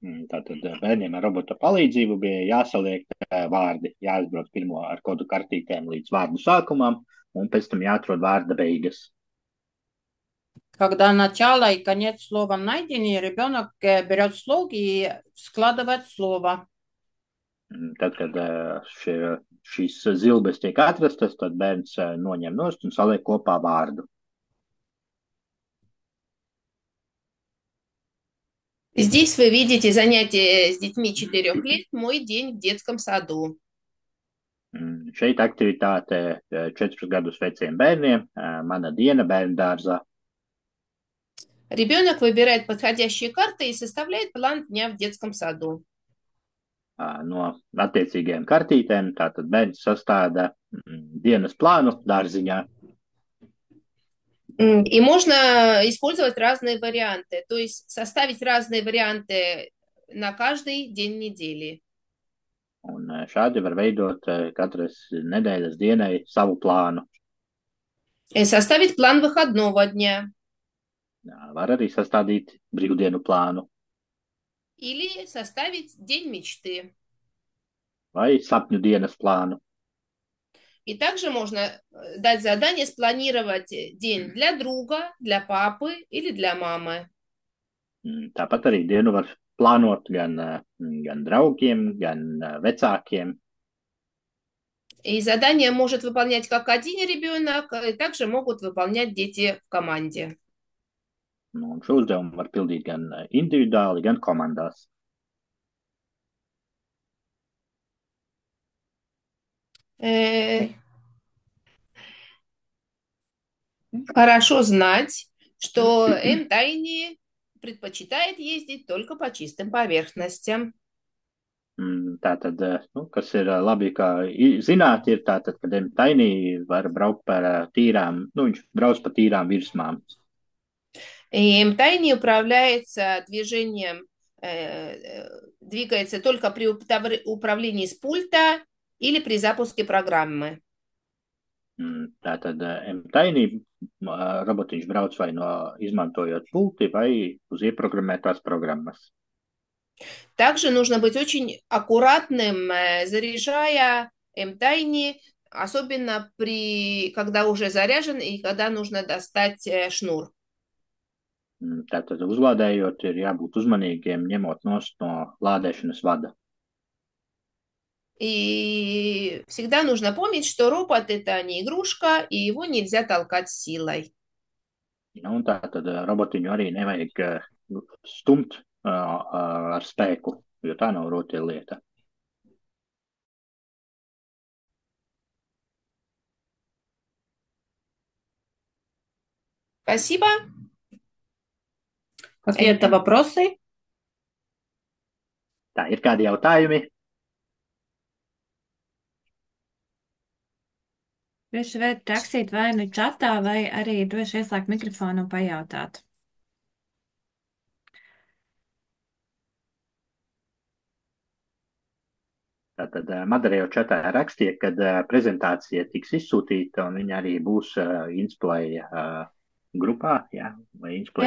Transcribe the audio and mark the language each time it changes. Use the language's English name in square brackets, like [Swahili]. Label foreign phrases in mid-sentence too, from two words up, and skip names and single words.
[Latvian] Tātad bērniem ar robota palīdzību bija jāsaliek vārdi, jāizbrauc pirmo ar kodu kartītēm līdz vārdu sākumam, un pēc tam jāatrod vārda beigas. [Russian] Когда начало и конец слова найдены, ребенок берет слог и складывает слово. [Latvian] Tad, kad šīs zilbes tiek atrastas, tad bērns noņem nost un saliek kopā vārdu. [Russian] Здесь вы видите занятие с детьми 4 лет «Мой день в детском саду». [Latvian] Šeit aktivitāte 4 gadus veciem bērniem, mana diena bērnu dārzā. [Russian] Ребенок выбирает подходящие карты и составляет план дня в детском саду. [Latvian] No attiecīgajām kartītēm, tātad bērns sastāda dienas plānu dārziņā. [Russian] И можно использовать разные варианты, то есть составить разные варианты на каждый день недели. [Latvian] Un šādi var veidot katras nedēļas dienai savu plānu. [Russian] И составить план выходного дня. [Latvian] Var arī sastādīt brīvdienu plānu [Russian] Или составить день мечты. [Latvian] vai sapņu dienas plānu. [Russian] И также можно дать задание спланировать день для друга, для папы или для мамы. [Latvian] Tāpat arī dienu var plānot gan draugiem, gan vecākiem. [Russian] И задание может выполнять как один ребенок, и также могут выполнять дети в команде. [Latvian] Un šo uzdevumu var pildīt gan individuāli, gan komandās. [Russian] Хорошо знать, что М. Тайни предпочитает ездить только по чистым поверхностям. [Latvian] Tātad, kas ir labi, kā zināt, ir tātad, kad Tainī var braukt par tīrām, viņš brauc pa tīrām virsmām. [Russian] И М. Тайни управляется движением, двигается только при управлении с пульта или при запуске программы. [Latvian] Tātad Tainī robotiņš brauc vai izmantojot pulti vai uz ieprogrammētās programmas. [Russian] Также нужно быть очень аккуратным, заряжая М. Тайни, особенно когда уже заряжен и когда нужно достать шнур. [Latvian] Tātad uzlādējot ir jābūt uzmanīgiem, ņemot nost no lādēšanas vada. [Russian] И всегда нужно помнить, что робот – это не игрушка, и его нельзя толкать силой. [Latvian] Un tātad robotiņu arī nevajag stumt ar spēku, jo tā nav rotaļlieta. [Russian] Спасибо. Какие-то вопросы? [Latvian] Tā, ir kādi jautājumi? Droši varat rakstīt vai nu čatā, vai arī droši ieslēgt mikrofonu un pajautāt. Tātad Madara jau čatā rakstīja, kad prezentācija tiks izsūtīta, un viņa arī būs Insplay grupā, jā, vai Insplay